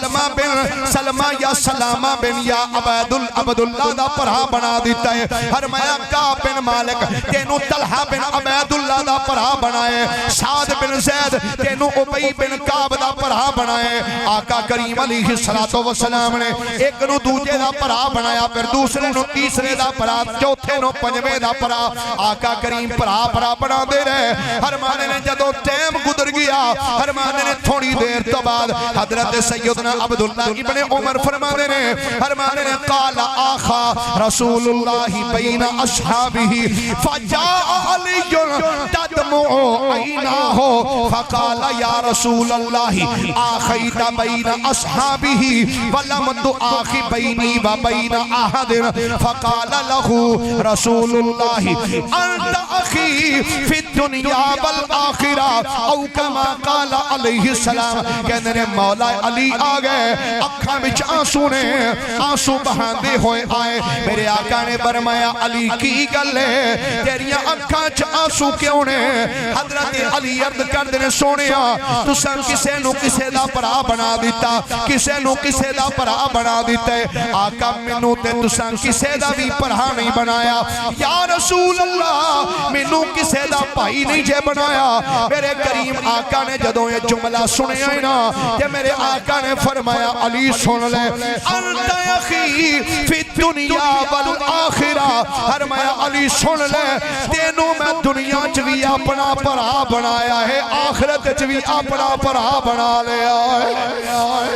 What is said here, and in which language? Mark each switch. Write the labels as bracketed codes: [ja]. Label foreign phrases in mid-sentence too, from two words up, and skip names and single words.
[pa] سلمہ یا سلامہ بن یا عبداللہ دا پرا بنا دیتا ہے، فرمایا کعب بن مالک تینوں طلحہ بن عبیداللہ دا پرا بنایا ہے، سعد بن زید تینوں ابی بن کعب دا پرا بنایا ہے۔ آقا کریم علیہ السلام نے ایک نو دوجے دا پرا بنایا، پھر دوسرے نو تیسرے دا پرا، چوتھے نو پنجویں دا پرا، آقا کریم پرا بنا دے رہے۔ فرمانے نے جدو ٹائم گزر گیا، فرمانے نے تھوڑی دیر تو بعد حضرت سیدنا عبداللہ ابن عمر فرمانے نے [ar] قال آخا رسول اللہ بین اصحابہ فجاء علی تدمع عیناہ فقال یا رسول اللہ آخیت بین اصحابہ ولم تآخ بینی و بین احد فقال لہو رسول اللہ انت اخی فی الدنیا والآخرہ او کما قال علیہ السلام۔ [pa] کہنے نے مولا علی آگئے، اکھاں بچ آنسو نے آنسو بہاندے ہوئے آئے، میرے آقا نے فرمایا علی کی گلے تیریاں اکھاں چ آنسو کیوں نے؟ حضرت علی عرض کر دینے سونیا تساں کسے نو کسے دا پرا بنا دیتا، کسے نو کسے دا پرا بنا دیتا ہے، آقا منو تے تساں کسے دا بھی پرا نہیں بنایا، یا رسول اللہ منو کسے دا پائی نہیں جے بنایا۔ میرے کریم آقا نے جدوں یہ جملہ سنے آئے نا کہ میرے آقا نے فرمایا علی سن لے [ar] انت اخی فی الدنیا والآخرہ، [pa] فرمایا علی سن لے تینوں میں دنیا چوی اپنا پرا بنایا ہے، آخرت چوی اپنا پرا بنا لیا ہے۔